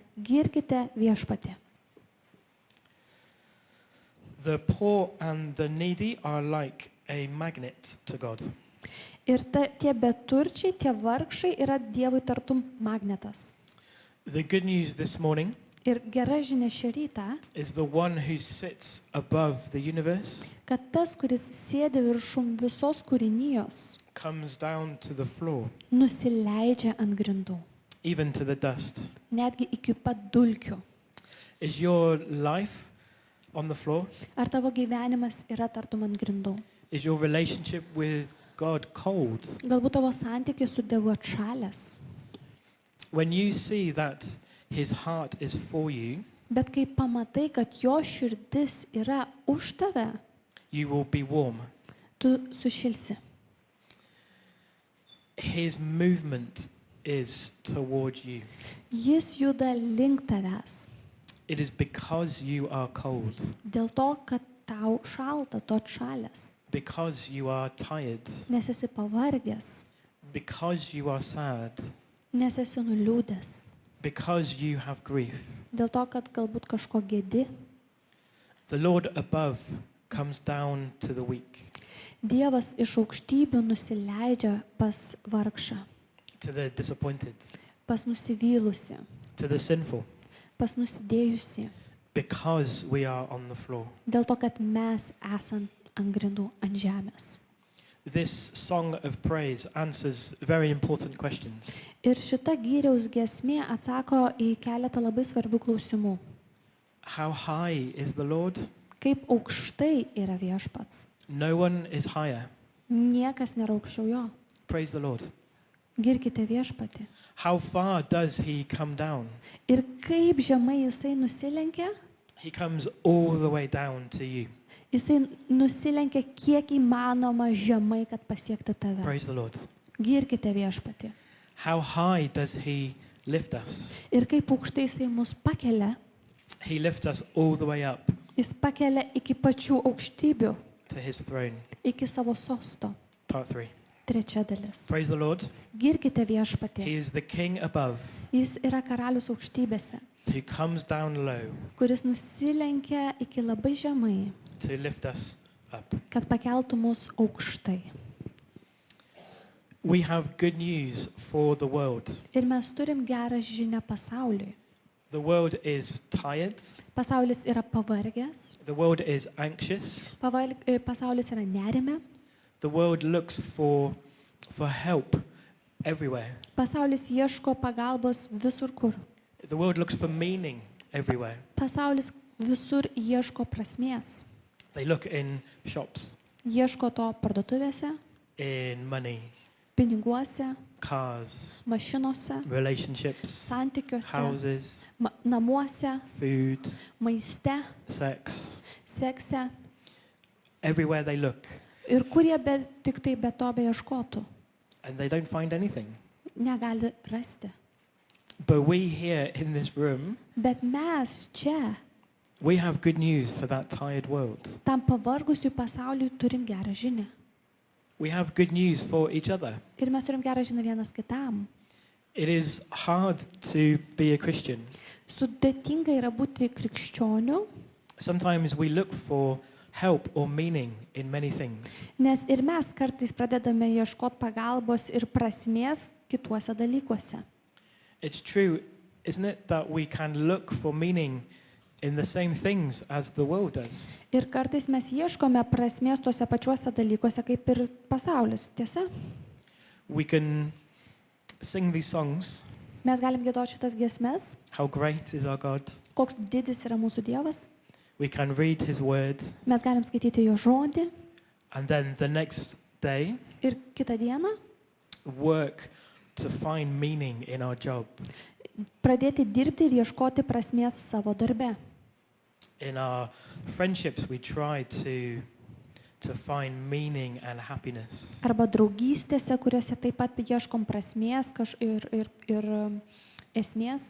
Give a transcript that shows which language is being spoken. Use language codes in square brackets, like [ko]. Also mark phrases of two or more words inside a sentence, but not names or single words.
[lt] Girkite viešpatį. [en] The poor and the needy are like a magnet to God. [lt] Ir tie beturčiai, tie vargšai yra Dievui tartum magnetas. [en] The good news this morning [lt] Ir gera žinia šią rytą, [en] is the one who sits above the universe [lt] kad tas, kuris sėdi viršum visos kūrinijos, [en] comes down to the floor, [lt] nusileidžia ant grindų, [en] even to the dust. [lt] netgi iki pat dulkių. [en] Is your life on the floor? [lt] Ar tavo gyvenimas yra tartum ant grindų? [en] Is your relationship with God cold? [lt] Galbūt tavo santykis su Dievu atšalęs. [en] When you see that his heart is for you, [lt] Bet kai pamatai, kad jo širdis yra už tave, [en] you will be warm. [lt] tu sušilsi. [en] His movement is towards you. [lt] Jis juda link tavęs. [en] It is because you are cold, [lt] Dėl to, kad tau šalta, tu atšalęs, [en] because you are tired, [lt] nes esi pavargęs, [en] because you are sad, [lt] nes esi nuliūdęs. [en] because you have grief. [lt] Dėl to, kad galbūt kažko gėdi. [en] The Lord above comes down to the weak. [lt] Dievas iš aukštybių nusileidžia pas vargšą, [en] to the disappointed, [lt] pas nusivylusi, [en] to the sinful, [lt] pas nusidėjusi. [en] because we are on the floor. [lt] Dėl to, kad mes esam ant grindų, ant žemės. [en] This song of praise answers very important questions. [lt] Ir šita gyriaus giesmė atsako į keletą labai svarbių klausimų. [en] How high is the Lord? [lt] Kaip aukštai yra viešpats? [en] No one is higher. [lt] Niekas nėra aukščiau jo. [en] Praise the Lord. [lt] Girkite viešpatį. [en] How far does he come down? [lt] Ir kaip žemai jisai nusilenkia? [en] He comes all the way down to you. [lt] Jisai nusilenkia kiek įmanoma žemai, kad pasiekti tave. [en] Praise the Lord. [lt] Girkite viešpatį. [en] How high does he lift us? [lt] Ir kaip aukštai jisai mus pakelia, [en] He lifts us all the way up [lt] jis pakelia iki pačių aukštybių, [en] to his throne. [lt] iki savo sosto. [en] Part 3. [lt] Trečia dalis. [en] Praise the Lord. [lt] Girkite viešpatį. [en] He is the king above [lt] Jis yra karalius aukštybėse, [en] who comes down low [lt] kuris nusilenkia iki labai žemai, [en] to lift us up. [lt] kad pakeltų mus aukštai. [en] We have good news for the world. [lt] Ir mes turim gerą žinią pasauliui. [en] The world is tired. [lt] Pasaulis yra pavargęs, [en] The world is anxious. [lt] pasaulis yra nerime, [en] The world looks for help everywhere. [lt] pasaulis ieško pagalbos visur kur. [en] The world looks for meaning everywhere. [lt] Pasaulis visur ieško prasmės. [en] They look in shops, [lt] Ieško to parduotuvėse, [en] in money, [lt] piniguose, [en] cars, [lt] mašinose, [en] relationships, [lt] santykiuose, [en] houses, [lt] namuose, [en] food, [lt] maiste, [en] sex. [lt] sekse. [en] Everywhere they look, [lt] Ir kurie tik tai be to beieškotų, [en] and they don't find anything. [lt] negali rasti. [en] But we here in this room, [lt] Bet mes čia, [en] we have good news for that tired world. [lt] tam pavargusių pasauliui, turim gerą žinią. [en] We have good news for each other. [lt] Ir mes turim gerą žinią vienas kitam. [en] It is hard to be a Christian. [lt] Sudėtinga yra būti krikščioniu, [en] Sometimes we look for help or meaning in many things. [lt] nes ir mes kartais pradedame ieškoti pagalbos ir prasmės kituose dalykuose. [en] It's true, isn't it, that we can look for meaning in the same things as the world does. [lt] Ir kartais mes ieškome prasmės tuose pačiuose dalykuose kaip ir pasaulis, tiesa? [en] We can sing these songs, [lt] Mes galim giedoti šitas giesmes, [en] how great is our God. [lt] koks didis yra mūsų Dievas. [en] We can read his word, [lt] Mes galim skaityti jo žodį [en] and then the next day [lt] ir kitą dieną [en] work to find meaning in our job, [lt] pradėti dirbti ir ieškoti prasmės savo darbe. [en] in our friendships. We try to find meaning and happiness. [lt] Arba draugystėse, kuriuose taip pat ieškom prasmės ir esmės.